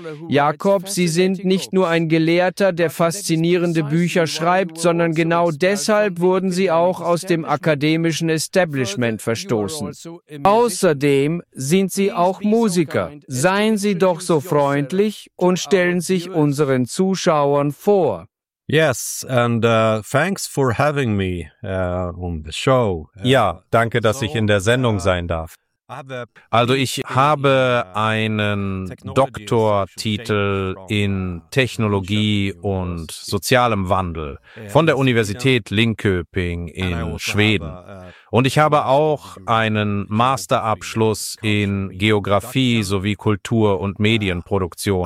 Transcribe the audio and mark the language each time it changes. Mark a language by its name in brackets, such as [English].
[German] Jakob, Sie sind nicht nur ein Gelehrter, der faszinierende Bücher schreibt, sondern genau deshalb wurden Sie auch aus dem akademischen Establishment verstoßen. Außerdem sind Sie auch Musiker. Seien Sie doch so freundlich und stellen sich unseren Zuschauern vor. [English] Yes, and thanks for having me on the show. [German] Ja, danke, dass ich in der Sendung sein darf. Also ich habe einen Doktortitel in Technologie und sozialem Wandel von der Universität Linköping in Schweden. Und ich habe auch einen Masterabschluss in Geografie sowie Kultur- und Medienproduktion.